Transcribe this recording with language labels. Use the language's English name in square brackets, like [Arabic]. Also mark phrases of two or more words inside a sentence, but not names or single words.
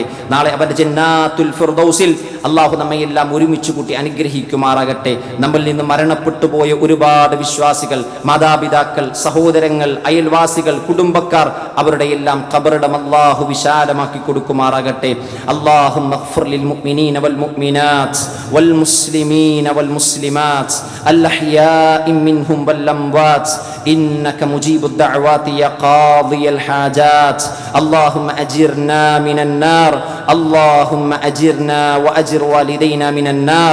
[Malayalam] നാളെ അവന്റെ ജന്നാത്തുൽ ഫിർദൗസിൽ അല്ലാഹു നമ്മയെല്ലാം ഒരുമിച്ച് കൂട്ടി അനുഗ്രഹിക്കുമാറാകട്ടെ. നമ്മിൽ നിന്ന് മരണപ്പെട്ടു പോയ ഒരുപാട് വിശ്വാസികൾ, മാതാപിതാക്കൾ, സഹോദരങ്ങൾ, അയൽവാസികൾ, കുടുംബക്കാർ, അവരുടെ എല്ലാം ഖബറിടം അല്ലാഹു വിശാലമാക്കി കൊടുക്കുമാറാകട്ടെ. [Arabic] അല്ലാഹുമ്മ للمؤمنين والمؤمنات والمسلمين والمسلمات الأحياء منهم والأموات إنك مجيب الدعوات يا قاضي الحاجات. اللهم أجرنا من النار، اللهم أجرنا وأجر والدينا من النار.